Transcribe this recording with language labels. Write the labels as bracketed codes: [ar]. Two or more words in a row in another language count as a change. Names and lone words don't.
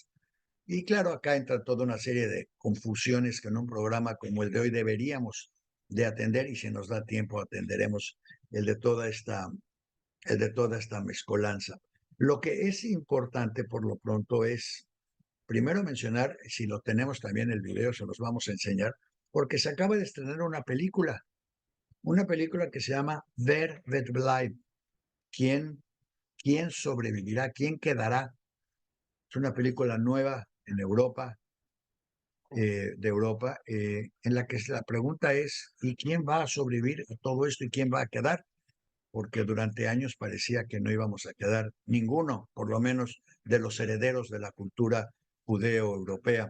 [es] Y claro, acá entra toda una serie de confusiones que en un programa como el de hoy deberíamos de atender, y si nos da tiempo atenderemos el de toda esta, el de toda esta mezcolanza. Lo que es importante por lo pronto es primero mencionar, si lo tenemos también el video, se los vamos a enseñar, porque se acaba de estrenar una película que se llama Wer wird bleiben, ¿quién, quién sobrevivirá? ¿Quién quedará? Es una película nueva en Europa, de Europa, en la que la pregunta es, ¿y quién va a sobrevivir a todo esto y quién va a quedar? Porque durante años parecía que no íbamos a quedar ninguno, por lo menos de los herederos de la cultura judeo-europea.